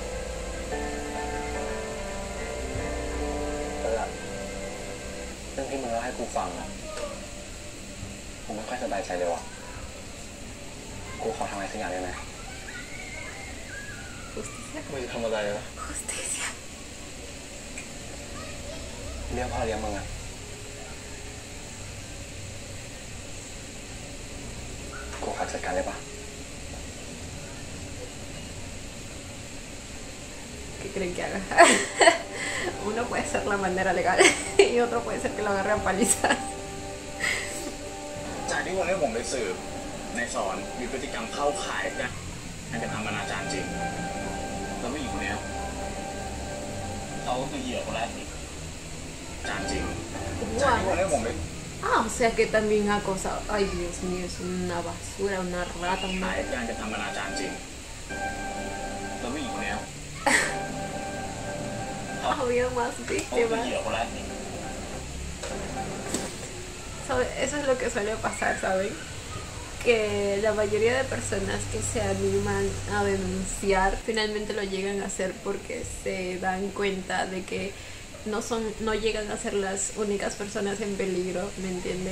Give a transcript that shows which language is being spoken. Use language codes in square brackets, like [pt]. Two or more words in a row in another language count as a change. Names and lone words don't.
[th] เรื่องที่มึงเล่าให้กูฟังอะกูไม่ค่อยสบายใจเลยว่ะกูขอทำอะไรสักอย่างได้ไหม [es] Justicia. [th] มึงจะทำอะไรวะ [es] Justicia. [th] เลี้ยงพ่อเลี้ยงมึงอะกูขอจัดการได้ปะ [es] ¿Qué creen que haga? Uno puede ser la manera legal y otro puede ser que lo agarre a palizas. [th] จากที่วันนี้ผมไปสืบในสอนมีพฤติกรรมเข้าข่ายการกระทำอนาจารจริงแล้วผู้หญิงคนนี้เขาก็คือเหยื่อคนแรกอีกจารจริงจากที่วันนี้ผมไป [es] Ah, o sea que también ha acosado. Ay, Dios mío, es una basura, una rata, [th] ข่าย [es] una... [th] การกระทำอนาจารจริงแล้วผู้หญิงคนนี้ [es] Ha habido más [th] เขาคือ [es] víctimas. [th] เหยื่อคนแรกอีก [es] Eso es lo que suele pasar, ¿saben? Que la mayoría de personas que se animan a denunciar finalmente lo llegan a hacer porque se dan cuenta de que no llegan a ser las únicas personas en peligro, ¿me entienden?